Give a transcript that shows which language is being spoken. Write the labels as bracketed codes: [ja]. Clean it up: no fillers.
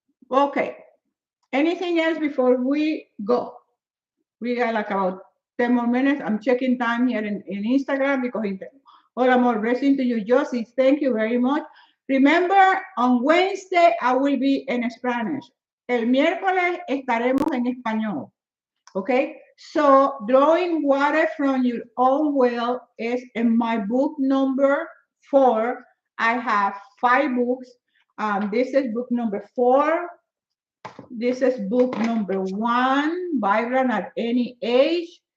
[en] Okay. Anything else before we go? We got like about 10 more minutes. I'm checking time here in Instagram because [es] hola amor, [en] blessing to you, Josie. Thank you very much. Remember, on Wednesday, I will be in Spanish. [es] El miércoles estaremos en español. [en] Okay? So, drawing water from your own well is in my book number 4. I have 5 books. This is book number 4. This is book number 1, Vibrant at Any Age.